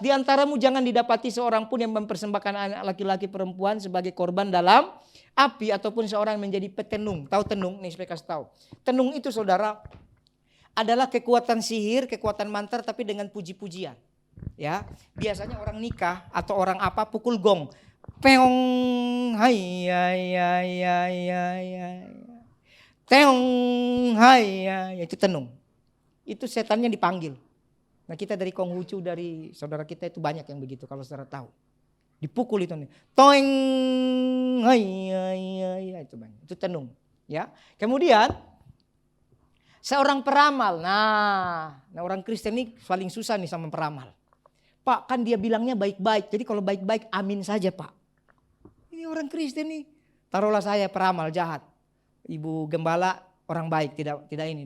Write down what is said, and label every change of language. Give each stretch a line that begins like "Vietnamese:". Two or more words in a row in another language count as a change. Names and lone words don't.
Indonesian: Di antaramu jangan didapati seorang pun yang mempersembahkan anak laki-laki perempuan sebagai korban dalam api. Ataupun seorang menjadi petenung. Tahu tenung? Nih saya kasih tahu. Tenung itu saudara adalah kekuatan sihir, kekuatan mantra tapi dengan puji-pujian. Ya, biasanya orang nikah atau orang apa pukul gong. Peong, hai, hai, hai, hai, hai, hai. Teong, hai, hai, itu tenung. Itu setannya dipanggil. Nah kita dari Konghucu, dari saudara kita itu banyak yang begitu kalau saudara tahu. Dipukul itu nih. Toeng, hai, hai, hai, hai, itu banyak. Itu tenung. Ya. Kemudian seorang peramal. Nah orang Kristen ini paling susah nih sama peramal. Pak kan dia bilangnya baik-baik. Jadi kalau baik-baik amin saja Pak. Ini orang Kristen nih. Taruhlah saya peramal jahat. Ibu gembala orang baik, tidak ini.